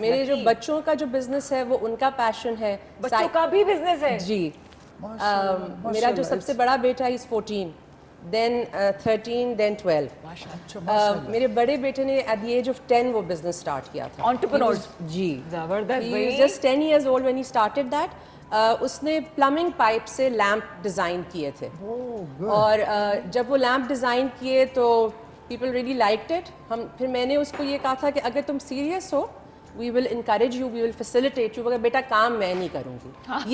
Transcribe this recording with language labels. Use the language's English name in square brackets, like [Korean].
[Hindi] मेरे जो बच्चों का जो बिजनेस है वो उनका पैशन है। बच्चों का भी बिजनेस है? जी। मेरा जो सबसे बड़ा बेटा इज़ 14, [English] then 13, then 12. [Hindi] मेरे बड़े बेटे ने [English] at the age of 10 [Hindi] वो बिजनेस स्टार्ट किया था। [English] Entrepreneurs? [Hindi] जी, जबरदस्त [English] he [Hindi] भाई। [English] was just 10 years old when he started that. [Hindi] उसने प्लम्बिंग पाइप से लैंप डिज़ाइन किए थे, और जब वो लैंप डिज़ाइन किए तो [English] people really liked it. [Hindi] फिर मैंने उसको ये कहा था कि अगर तुम सीरियस हो, [English] we will encourage you, we will facilitate you, [Hindi] मगर बेटा काम मैं नहीं करूँगी।